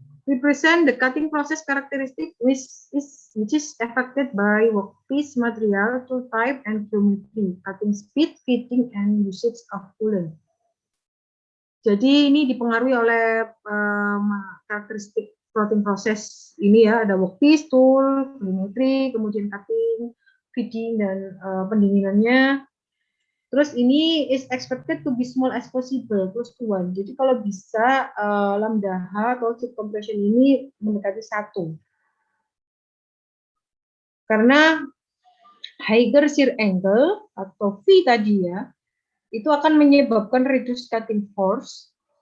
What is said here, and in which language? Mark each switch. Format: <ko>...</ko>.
<en>Represent the cutting process characteristic which is affected by workpiece material, tool type, and geometry, cutting speed, fitting, and usage of coolant.</en> <id>Jadi ini dipengaruhi oleh karakteristik plotting process ini ya, ada workpiece, tool, geometry, kemudian cutting, fitting, dan pendinginannya. Terus ini</id> <en>is expected to be small as possible, close to 1.</en> <id>Jadi kalau bisa lambda H atau chip compression ini mendekati 1. Karena higher shear angle atau V tadi ya, itu akan menyebabkan reduced cutting force.</id>